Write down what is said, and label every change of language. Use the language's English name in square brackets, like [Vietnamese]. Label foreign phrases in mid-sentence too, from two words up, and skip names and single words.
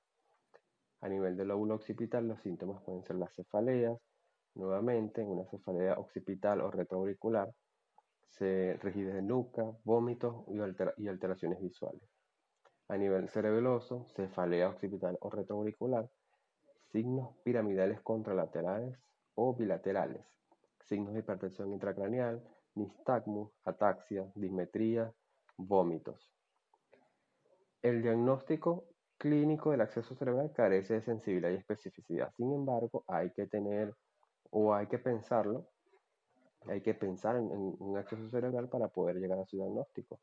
[Spanish] A nivel del lóbulo occipital, los síntomas pueden ser las cefaleas, nuevamente una cefalea occipital o retroauricular, rigidez de nuca, vómitos y alteraciones visuales. A nivel cerebeloso, cefalea occipital o retroauricular, signos piramidales contralaterales o bilaterales, signos de hipertensión intracraneal, nistagmus, ataxia, dismetría, vómitos. El diagnóstico clínico del acceso cerebral carece de sensibilidad y especificidad. Sin embargo, hay que pensarlo, hay que pensar en un acceso cerebral para poder llegar a su diagnóstico.